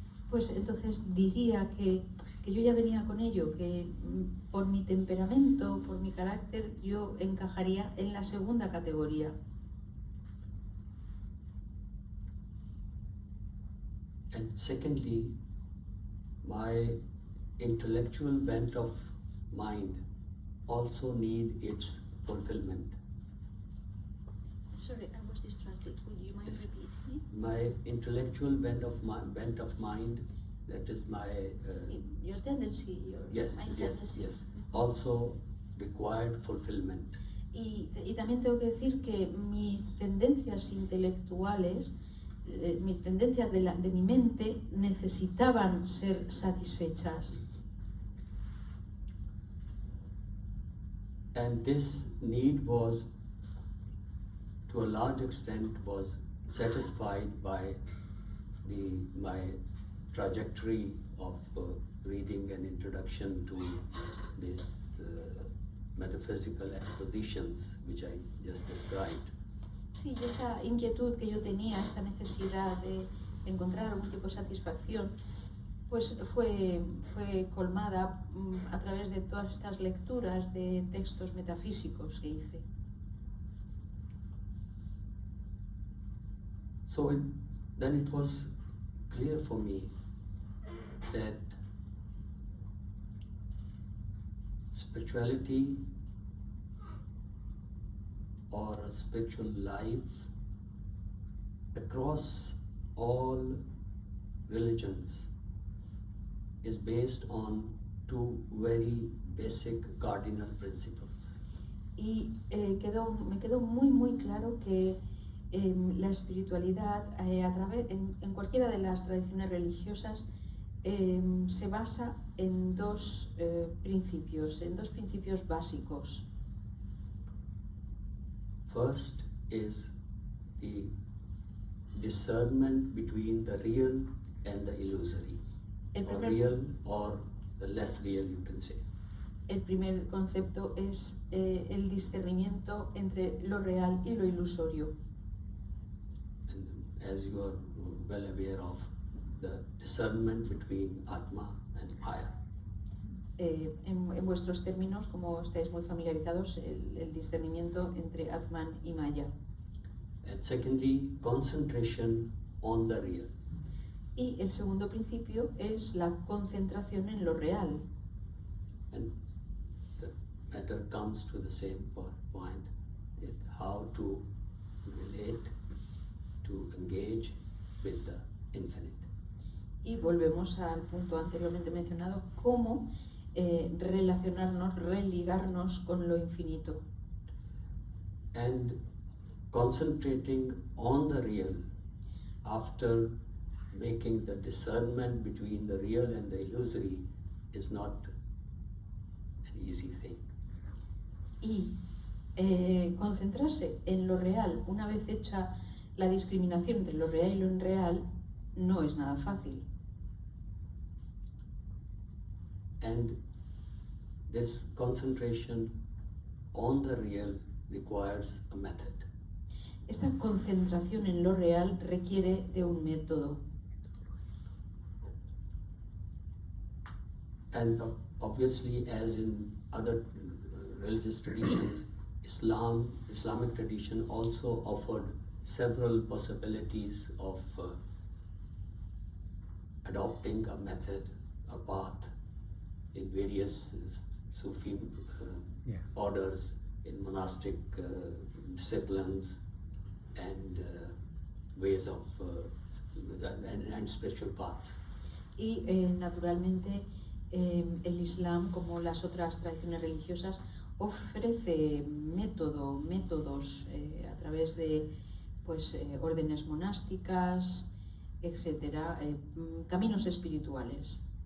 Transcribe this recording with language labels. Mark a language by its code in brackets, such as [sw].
[es] pues entonces diría que yo ya venía con ello, que por mi temperamento, por mi carácter, yo encajaría en la segunda categoría. [en] And secondly, my intellectual bent of mind also need its fulfillment. Sorry, I was distracted. Would you mind repeating? My intellectual bent of mind, that is my Your tendency, your yes, also required fulfillment. [es] Y también tengo que decir que mis tendencias intelectuales, mis tendencias de mi mente necesitaban ser satisfechas. [en] And this need was, to a large extent, was satisfied by my trajectory of reading an introduction to these metaphysical expositions which I just described. [es] Sí, y esta inquietud que yo tenía, esta necesidad de encontrar algún tipo de satisfacción, pues fue colmada a través de todas estas lecturas de textos metafísicos que hice. [en] So then it was clear for me that spirituality or a spiritual life across all religions is based on two very basic cardinal principles. [es] Y me quedó muy claro que la espiritualidad en cualquiera de las tradiciones religiosas se basa en dos principios básicos. [en] First is the discernment between the real and the illusory, or real or the less real, you can say. [es] El primer concepto es el discernimiento entre lo real y lo ilusorio. [en] And as you are well aware of, the discernment between Atma and Maya. [es] En vuestros términos, como estáis muy familiarizados, el discernimiento entre Atman y Maya. [en] And secondly, concentration on the real. [es] Y el segundo principio es la concentración en lo real. [en] And the matter comes to the same point, that how to relate, to engage with the infinite. [es] Y volvemos al punto anteriormente mencionado, cómo relacionarnos, religarnos con lo infinito. [en] And concentrating on the real after making the discernment between the real and the illusory is not an easy thing. [es] Y concentrarse en lo real, una vez hecha la discriminación entre lo real y lo irreal, no es nada fácil. [en] And this concentration on the real requires a method. [es] Esta concentración en lo real requiere de un método. [en] And obviously, as in other religious traditions, Islamic tradition also offered several possibilities of adopting a method, a path in various Sufi orders, in monastic disciplines, and ways of and spiritual paths. [es] Y naturalmente el Islam, como las otras tradiciones religiosas, ofrece métodos a través de órdenes monásticas, etcétera, caminos espirituales.